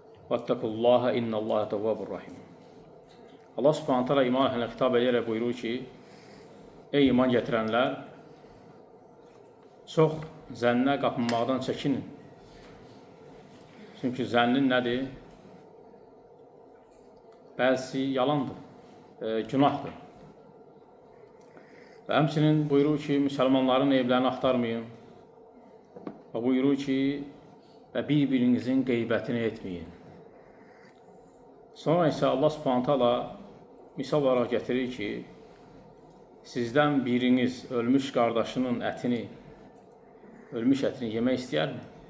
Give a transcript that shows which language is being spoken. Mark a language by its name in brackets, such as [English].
[Arabic] Vettekullaha innallaha tevvabur rahim. [Azerbaijani] Allah subhanahu ta'ala iman əhlinə xitab edərək buyurur ki, ey iman gətirənlər, çox zənnə qapınmaqdan çəkinin. Çünki zənnin nədir? Bəzisi yalandır, günahdır. Və həmçinin buyurur ki, müsəlmanların evlərini axtarmayın. Və buyurur ki, və bir-birinizin qeybətini etməyin. Sonra isə Allah subhanahu ta'ala misal olaraq gətirir ki, sizdən biriniz ölmüş qardaşının ətini, ölmüş ətini yemək istəyərmi?